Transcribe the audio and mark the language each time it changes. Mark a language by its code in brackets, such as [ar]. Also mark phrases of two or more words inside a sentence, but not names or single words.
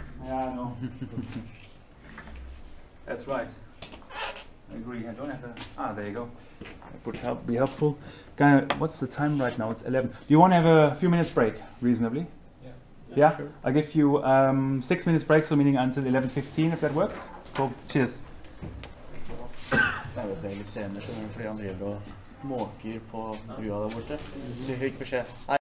[en] Yeah, I know. That's right. I agree. I don't have a. There you go. That would be helpful. What's the time right now? It's 11. Do you want to have a few minutes break, reasonably? Yeah. Sure. I'll give you 6 minutes break, so meaning until 11:15, if that works. Cool. Cheers. [no] Det er litt senere, fordi han driver og måker på brua der borte. Så jeg fikk beskjed.